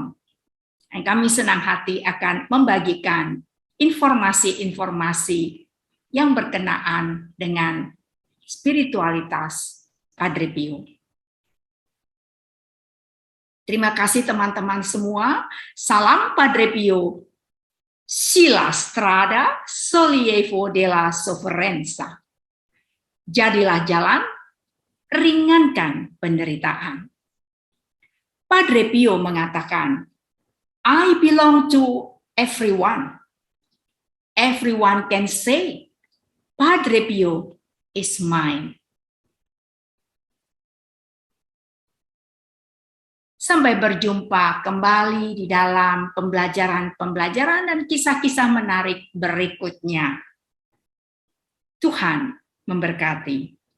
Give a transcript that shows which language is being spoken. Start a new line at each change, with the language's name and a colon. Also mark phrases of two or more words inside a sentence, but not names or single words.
Indonesian: Dan kami senang hati akan membagikan informasi-informasi yang berkenaan dengan spiritualitas Padre Pio. Terima kasih teman-teman semua. Salam Padre Pio.
Italian: Sila strada sollievo della sofferenza.
Indonesian: Jadilah jalan, ringankan penderitaan. Padre Pio mengatakan,
English: I belong to everyone. Everyone can say, Padre Pio is mine.
Indonesian: Sampai berjumpa kembali di dalam pembelajaran dan kisah-kisah menarik berikutnya. Tuhan memberkati.